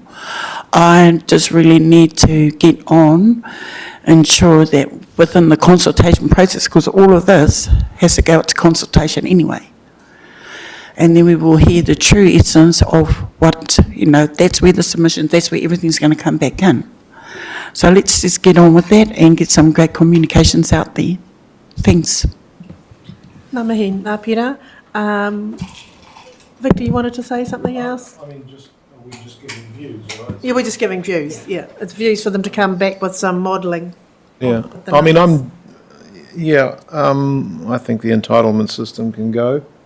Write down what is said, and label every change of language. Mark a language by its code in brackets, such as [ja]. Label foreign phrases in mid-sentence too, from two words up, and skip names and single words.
[en] I just really need to get on, ensure that within the consultation process, because all of this has to go out to consultation anyway. And then we will hear the true essence of what, that's where the submission, that's where everything's going to come back in. So let's just get on with that and get some great communications out there. Thanks. [mi] Ngā mihi, ngā pira. [en] Victor, you wanted to say something else? I mean, are we just giving views, right? Yeah, we're just giving views, yeah. It's views for them to come back with some modelling. Yeah, I mean, I think the entitlement system can go.